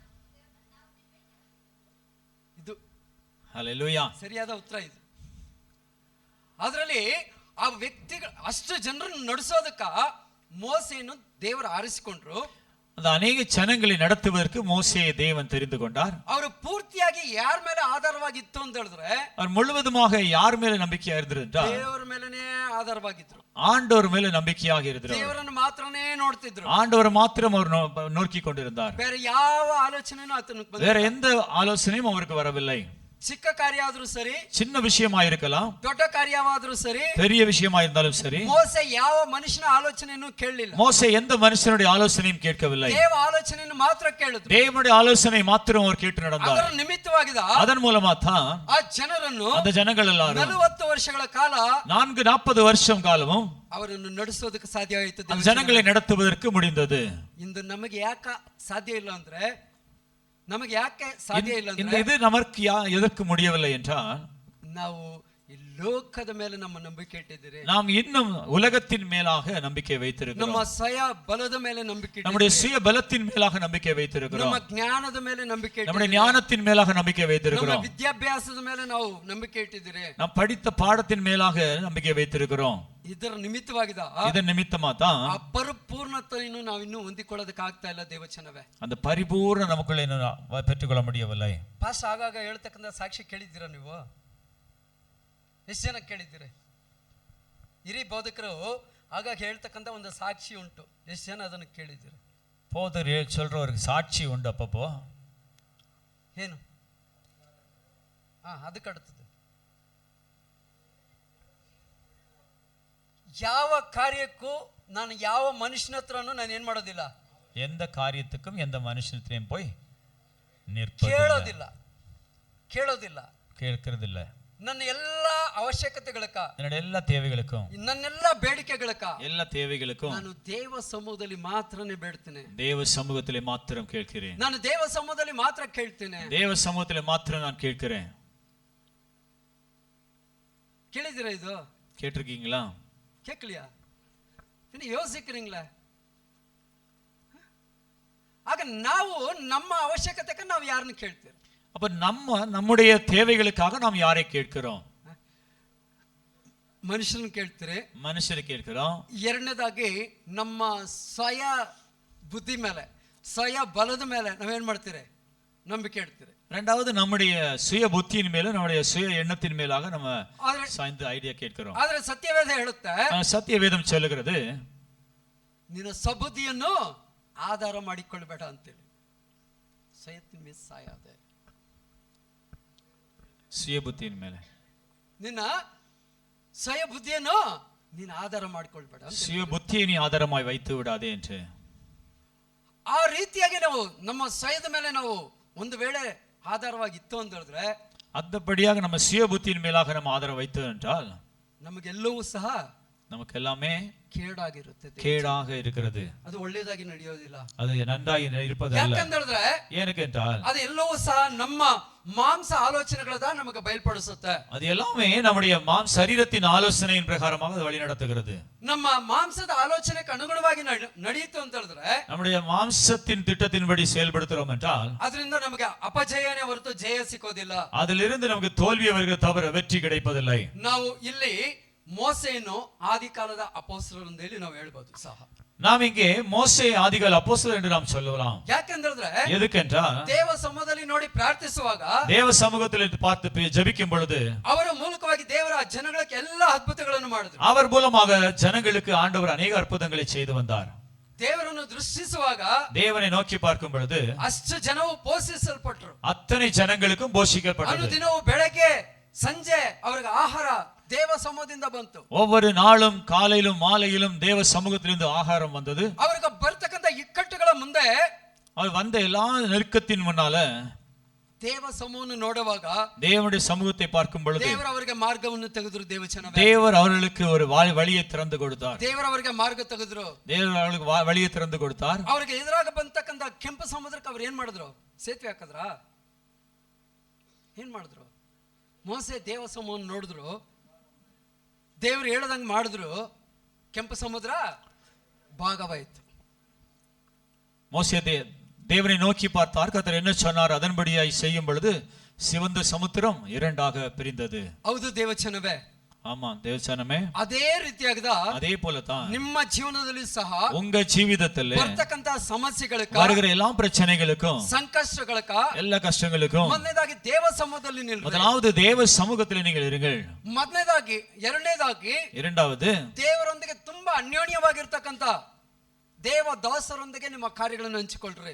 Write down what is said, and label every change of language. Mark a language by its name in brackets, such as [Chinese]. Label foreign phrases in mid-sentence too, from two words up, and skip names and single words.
[Kannada] ಇದು [Tamil] ஹல்லேலூயா, [Kannada] ಸರಿಯಾದ ಉತ್ತರ ಇದು. ಅದರಲ್ಲಿ ಆ ವ್ಯಕ್ತಿಗಳು ಅಷ್ಟು ಜನರನ್ನು ನಡೆಸೋದಕ್ಕ ಮೋಸೆಯನ್ನು ದೇವರು ಆರಿಸಿಕೊಂಡ್ರು. [Tamil] அந்த அநேக ஜனங்களை நடத்துவதற்கு மோசேயை தேவன் தெரிந்து கொண்டார். [Kannada] ಅವರು ಪೂರ್ತಿಯಾಗಿ ಯಾರ ಮೇಲೆ ಆಧಾರವಾಗಿತ್ತು ಅಂತ ಹೇಳಿದ್ರೆ, [Tamil] அவர் முழுவதுமாக யார் மேல நம்பிக்கையா இருந்தார்? [Kannada] ದೇವರ ಮೇಲೆನೇ ಆಧಾರವಾಗಿದ್ರು. [Tamil] ஆண்டவர் மேல நம்பிக்கையாக இருந்தார். [Kannada] ದೇವರನ್ನು ಮಾತ್ರನೇ ನೋಡ್ತಿದ್ರು. [Tamil] ஆண்டவர் மாத்திரம் அவர் நோக்கி கொண்டிருந்தார். [Kannada] ಬೇರೆ ಯಾವ ಆಲೋಚನೆನೂ ಆತನಿಗೆ ಬಂದಿಲ್ಲ. [Tamil] வேற எந்த ஆலோசனையும் அவருக்கு வரவில்லை. [Kannada] ಚಿಕ್ಕ ಕಾರ್ಯ ಆದ್ರೂ ಸರಿ, [Tamil] சின்ன விஷயமா இருக்கலாம், [Kannada] ದೊಡ್ಡ ಕಾರ್ಯವಾದ್ರೂ ಸರಿ, [Tamil] பெரிய விஷயமா இருந்தாலும் சரி, [Kannada] ಮೋಸೆ ಯಾವ ಮನುಷ್ಯನ ಆಲೋಚನೆಯನ್ನು ಕೇಳಲಿಲ್ಲ. [Tamil] மோசே எந்த மனுஷனுடைய ஆலோசனையும் கேட்கவில்லை. [Kannada] ದೇವ ಆಲೋಚನೆಯನ್ನು ಮಾತ್ರ ಕೇಳಿದ್ರು. [Tamil] தேவனுடைய ஆலோசனை மாத்திரம் அவர் கேட்டு நடந்தார். [Kannada] ಅದರ ನಿಮಿತ್ತವಾಗಿದ [Tamil] அதன் மூலமா தான் [Kannada] ಆ ಜನರನ್ನು [Tamil] அந்த ஜனங்கள் எல்லாரும் [Kannada] 40 ವರ್ಷಗಳ ಕಾಲ [Tamil] 40 வருஷம் காலமும் [Kannada] ಅವರನ್ನು ನಡೆಸೋದಕ್ಕೆ ಸಾಧ್ಯ ಆಯಿತು. [Tamil] அந்த ஜனங்களை நடத்துவதற்கு முடிந்தது. [Kannada] ಇಂದು ನಮಗೆ ಯಾಕೆ ಸಾಧ್ಯ ಇಲ್ಲ ಅಂದ್ರೆ, ನಮಗೆ ಯಾಕೆ ಸಾಧ್ಯ ಇಲ್ಲ [Tamil] இந்த [Kannada] ಅಂದ್ರೆ, [Tamil] இது நமக்கு எதற்கு முடியவில்லை என்றால், [Kannada] ನಾವು ಈ ಲೋಕದ ಮೇಲೆ ನಮ್ಮ ನಂಬಿಕೆ ಇಟ್ಟಿದ್ದೀರಿ. [Tamil] நாம் இன்னும் உலகத்தின் மேலாக நம்பிக்கை வைத்திருக்கிறோம். [Kannada] ನಮ್ಮ ಸ್ವಯ ಬಲದ ಮೇಲೆ ನಂಬಿಕೆ [Tamil] நம்முடைய [Kannada] ಇಟ್ಟಿದ್ದೀರಿ. [Tamil] சுய பலத்தின் மேலாக நம்பிக்கை வைத்திருக்கிறோம். [Kannada] ನಮ್ಮ ಜ್ಞಾನದ ಮೇಲೆ ನಂಬಿಕೆ [Tamil] நம்முடைய [Kannada] ಇಟ್ಟಿದ್ದೀರಿ. [Tamil] ஞானத்தின் மேலாக நம்பிக்கை [Kannada] ನಮ್ಮ [Tamil] வைத்திருக்கிறோம். [Kannada] ವಿದ್ಯಾಭ್ಯಾಸದ ಮೇಲೆ ನಾವು ನಂಬಿಕೆ ಇಟ್ಟಿದ್ದೀರಿ. [Tamil] நாம் படித்த பாடத்தின் மேலாக நம்பிக்கை வைத்திருக்கிறோம். [Kannada] ಇದರ ನಿಮಿತ್ತವಾಗಿದ [Tamil] இதன் நிமித்தமா தான் [Kannada] ಆ ಪರಿಪೂರ್ಣತೆಯನ್ನು ನಾವಿನ್ನೂ ಹೊಂದಿಕೊಳ್ಳೋದಕ್ಕೆ ಆಗ್ತಾ ಇಲ್ಲ ದೇವಚನವೇ. [Tamil] அந்த பரிபூர்ண நமக்குள்ள இன்னும் பெற்றுக்கொள்ள முடியவில்லை. [Kannada] ಪಾಸ್ ಆಗಾಗ ಹೇಳ್ತಕ್ಕಂಥ ಸಾಕ್ಷಿ ಕೇಳಿದ್ದೀರಾ ನೀವು? ಎಷ್ಟು ಜನ ಕೇಳಿದ್ದೀರಿ? ಹಿರಿಯ ಬೋಧಕರು ಆಗಾಗ ಹೇಳ್ತಕ್ಕಂಥ ಒಂದು ಸಾಕ್ಷಿ ಉಂಟು. ಎಷ್ಟು ಜನ ಅದನ್ನು ಕೇಳಿದ್ದೀರಿ? [Tamil] போதர் சொல்றவருக்கு சாட்சி உண்டு அப்பப்போ. [Kannada] ಏನು? ಅದಕ್ಕೆ அடுத்தது ಯಾವ ಕಾರ್ಯಕ್ಕೂ ನಾನು ಯಾವ ಮನುಷ್ಯನ ಹತ್ರನೂ ನಾನು ಏನ್ ಮಾಡೋದಿಲ್ಲ, [Tamil] எந்த காரியத்துக்கும் எந்த மனுஷனத்தையும் போய் [Kannada] ಕೇಳೋದಿಲ್ಲ, ಕೇಳೋದಿಲ್ಲ, [Tamil] கேட்கறதில்ல. [Kannada] ನನ್ನ ಎಲ್ಲ ಅವಶ್ಯಕತೆಗಳಕ್ಕ, [Tamil] என்னோட எல்லா தேவைகளுக்கும், [Kannada] ನನ್ನೆಲ್ಲ ಬೇಡಿಕೆಗಳಕ್ಕ, [Tamil] எல்லா தேவைகளுக்கும் [Kannada] ನಾನು ದೇವ ಸಮೂಹದಲ್ಲಿ ಮಾತ್ರನೇ ಬೇಡ್ತೇನೆ. [Tamil] தேவ சமூகத்திலே மாத்திரம் கேட்கிறேன். [Kannada] ನಾನು ದೇವ ಸಮೂಹದಲ್ಲಿ ಮಾತ್ರ ಕೇಳ್ತೇನೆ. [Tamil] தேவ சமூகத்திலே மாத்திரம் நான் கேட்கிறேன். [Kannada] ಕೇಳಿದಿರಾ? ಇದು [Tamil] கேட்டிருக்கீங்களா? கேட்கலையா? இன்னு யோசிக்கிறீங்களா? [Kannada] ಆಗ ನಾವು ನಮ್ಮ ಅವಶ್ಯಕತೆಗೆ ನಾವು ಯಾರನ್ನು ಕೇಳ್ತೇವೆ? [Tamil] அப்ப நம்முடைய தேவைகளுக்காக நாம் யாரை கேட்கிறோம்? [Kannada] ಮನುಷ್ಯರನ್ನು ಕೇಳ್ತೀರಿ, [Tamil] மனுஷரை கேட்கிறோம். [Kannada] ಎರಡನೇದಾಗಿ ನಮ್ಮ ಸ್ವಯ ಬುದ್ಧಿ ಮೇಲೆ, ಸ್ವಯ ಬಲದ ಮೇಲೆ ನಾವೇನ್ ಮಾಡ್ತೀರಿ? ನಂಬಿಕೆ ಇಡ್ತೀರಿ. [Tamil] ரெண்டாவது நம்முடைய சுய புத்தியின் மேல, நம்முடைய சுய எண்ணத்தின் மேலாக நம்ம சாய்ந்து ஐடியா கேட்கிறோம். [Kannada] ಆದ್ರೆ ಸತ್ಯವೇದ ಹೇಳುತ್ತೆ, [Tamil] சத்திய வேதம் சொல்லுகிறது, [Kannada] ನಿನ್ನ ಸಬುದ್ಧಿಯನ್ನು ಆಧಾರ ಮಾಡಿಕೊಳ್ಳಬೇಡ ಅಂತೇಳಿ. ಸ್ವಯತ್ತಿನ ಮೇಲೆ ಸಾಯದೆ, [Tamil] சுய புத்தியின் மேல [Kannada] ನಿನ್ನ ಸ್ವಯ ಬುದ್ಧಿಯನ್ನು ನೀನು ಆಧಾರ ಮಾಡಿಕೊಳ್ಬೇಡ. [Tamil] சுய புத்தியை நீ ஆதாரமாய் வைத்து விடாதே என்று. [Kannada] ಆ ರೀತಿಯಾಗಿ ನಾವು ನಮ್ಮ ಸ್ವಯದ ಮೇಲೆ ನಾವು ಒಂದು ವೇಳೆ ಆಧಾರವಾಗಿತ್ತು ಅಂತ ಹೇಳಿದ್ರೆ, [Tamil] அந்தபடியாக நம்ம சுய புத்தியின் மேலாக நம்ம ஆதரவு வைத்தோம் என்றால் [Kannada] ನಮಗೆಲ್ಲವೂ ಸಹ [Tamil] நமக்கு எல்லாமே [Kannada] ಕೇಡಾಗಿರುತ್ತೆ, [Tamil] கேடாக இருக்கிறது. [Kannada] ಅದು ಒಳ್ಳೆಯದಾಗಿ ನಡೆಯೋದಿಲ್ಲ. [Tamil] அது நன்றாಗಿ இருப்பதல்ல. [Kannada] ಯಾಕಂದ್ರೆ [Tamil] ஏனென்றால் [Kannada] ಅದು ಎಲ್ಲವೂ ಸಹ ನಮ್ಮ ಮಾಂಸ ಆಲೋಚನೆಗಳದ ನಮಗೆ ಬಯಲ್ಪಡಿಸುತ್ತೆ. [Tamil] அது எல்லாமே நம்முடைய சரீரத்தின் ஆலோசனையின் பிரகாரமாக அது வழி நடத்துகிறது. [Kannada] ನಮ್ಮ ಮಾಂಸದ ಆಲೋಚನೆಗೆ ಅನುಗುಣವಾಗಿ ನಡೆಯಿತು ಅಂತ ಹೇಳಿದ್ರೆ, [Tamil] நம்முடைய மாம்சத்தின் திட்டத்தின்படி செயல்படுத்துறோம் என்றால் [Kannada] ಅದರಿಂದ ನಮಗೆ ಅಪಜಯನೇ ಹೊರತು ಜಯ ಸಿಕ್ಕೋದಿಲ್ಲ. [Tamil] அதிலிருந்து நமக்கு தோல்வி வருகிறது தவிர வெற்றி கிடைப்பதில்லை. [Kannada] ನಾವು ಇಲ್ಲಿ ಮೋಸೆಯನ್ನು ಆದಿಕಾಲದ ಅಪೊಸ್ತಲರು ಅಂತ ಹೇಳಿ ನಾವು ಹೇಳ್ಬೋದು ಸಹ. [Tamil] நாம் இங்கே மோசே ஆதிகால அப்போஸ்தலர் என்று நாம் சொல்லலாம். [Kannada] ಯಾಕಂದ್ರೆ [Tamil] எதுக்கென்றால் [Kannada] ದೇವ ಸಮ್ಮುಖದಲ್ಲಿ ನೋಡಿ ಪ್ರಾರ್ಥಿಸುವಾಗ, [Tamil] தேவ சமூகத்தில் பார்த்து ஜெபிக்கும் பொழுது [Kannada] ಅವರ ಮೂಲಕವಾಗಿ ದೇವರ ಜನಗಳಿಗೆ ಎಲ್ಲ ಅದ್ಭುತಗಳನ್ನು ಮಾಡಿದ್ರು. [Tamil] அவர் மூலமாக ஜனங்களுக்கு ஆண்டவர் ಅನೇಕ அற்புதங்களை செய்து வந்தார். [Kannada] ದೇವರನ್ನು ದೃಷ್ಟಿಸುವಾಗ [Tamil] தேவனை நோக்கி பார்க்கும் பொழுது [Kannada] ಅಷ್ಟು ಜನವು ಪೋಷಿಸಲ್ಪಟ್ಟರು. [Tamil] அத்தனை ஜனங்களுக்கும் போஷிக்கப்பட்டது. [Kannada] ಅನುದಿನವೂ ಬೆಳಗ್ಗೆ ಸಂಜೆ ಅವರಿಗೆ ಆಹಾರ ದೇವ ಸಮೂಹದಿಂದ ಬಂತು. [Tamil] ஒவ்வொரு நாளும் காலையிலும் மாலையிலும் தேவ சமூகத்திலிருந்து ஆகாரம் வந்தது. [Kannada] ಅವರಿಗೆ ಬರ್ತಕ್ಕಂತ ಇಕ್ಕಟ್ಟುಗಳ ಮುಂದೆ, [Tamil] அவர் வந்த எல்லா நெருக்கத்தின் முன்னால [Kannada] ದೇವ ಸಮೂಹವನ್ನು ನೋಡುವಾಗ [Tamil] தேவனுடைய சமூகத்தை பார்க்கும் பொழுது [Kannada] ದೇವರು ಅವರಿಗೆ ಮಾರ್ಗವನ್ನು ತೆಗೆದ್ರು. [Tamil] தேவர் அவர்களுக்கு ஒரு வழியை திறந்து கொடுத்தார். [Kannada] ದೇವರು ಅವರಿಗೆ ಮಾರ್ಗ ತೆಗೆದ್ರು. [Tamil] தேவர் அவர்களுக்கு வழியை திறந்து கொடுத்தார். [Kannada] ಅವರಿಗೆ ಎದುರಾಗ ಬಂತಕ್ಕಂತ ಕೆಂಪು ಸಮುದ್ರಕ್ಕೆ ಅವ್ರು ಏನ್ ಮಾಡಿದ್ರು? ಸೇತುವೆ ಹಾಕಿದ್ರ? ಏನ್ ಮಾಡಿದ್ರು? ಮೋಸೆ ದೇವ ಸಮೂಹವನ್ನು ನೋಡಿದ್ರು, ದೇವರು ಹೇಳದಂಗೆ ಮಾಡಿದ್ರು, ಕೆಂಪು ಸಮುದ್ರ ಭಾಗವಾಯಿತು. [Tamil] மோசே தேவனை நோக்கி பார்த்தார். கர்த்தர் என்ன சொன்னார் அதன்படியாய் செய்யும் பொழுது சிவந்த சமுத்திரம் இரண்டாக பிரிந்தது. [Kannada] ಹೌದು ದೇವಚನವೇ, [Tamil] ஆமா தேவச்சனமே, [Kannada] ಅದೇ ರೀತಿಯಾಗದ [Tamil] அதே போலதான் [Kannada] ನಿಮ್ಮ ಜೀವನದಲ್ಲಿ ಸಹ [Tamil] உங்க ஜீவிதத்தில் [Kannada] ಬರ್ತಕ್ಕಂತ ಸಮಸ್ಯೆಗಳಕ್ಕ, [Tamil] வருகிற எல்லா பிரச்சனைகளுக்கும் [Kannada] ಸಂಕಷ್ಟಗಳಕ್ಕ, [Tamil] எல்லா கஷ்டங்களுக்கும் [Kannada] ಮೊದಲನೇದಾಗಿ ದೇವ ಸಮೂಹದಲ್ಲಿ ನಿಲ್ರಿ. [Tamil] முதலாவது தேவ சமூகத்தில் நீங்கள் இருங்கள். [Kannada] ಮೊದಲನೇದಾಗಿ, ಎರಡನೇದಾಗಿ [Tamil] இரண்டாவது [Kannada] ದೇವರೊಂದಿಗೆ ತುಂಬಾ ಅನ್ಯೋನ್ಯವಾಗಿರ್ತಕ್ಕಂತ ದೇವ ದಾಸರೊಂದಿಗೆ ನಿಮ್ಮ ಕಾರ್ಯಗಳನ್ನು ಹಂಚಿಕೊಳ್ಳ್ರಿ.